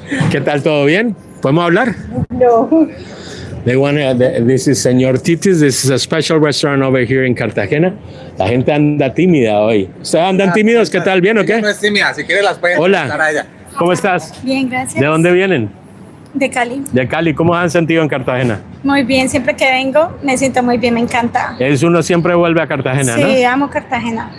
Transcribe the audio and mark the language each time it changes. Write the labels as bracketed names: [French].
[Spanish] ¿Qué tal? ¿Todo bien? ¿Podemos hablar? No. [English] They want this is Señor Titis. This is a special restaurant over here in Cartagena. [Spanish] La gente anda tímida hoy. ¿Ustedes andan tímidos? ¿Qué tal? ¿Bien o qué? No es tímida, si quieres las pueden Hola. presentar a ella. ¿Cómo estás? Bien, gracias. ¿De dónde vienen? De Cali. De Cali. ¿Cómo se han sentido en Cartagena? Muy bien, siempre que vengo me siento muy bien, me encanta. Uno siempre vuelve a Cartagena, Sí, amo Cartagena.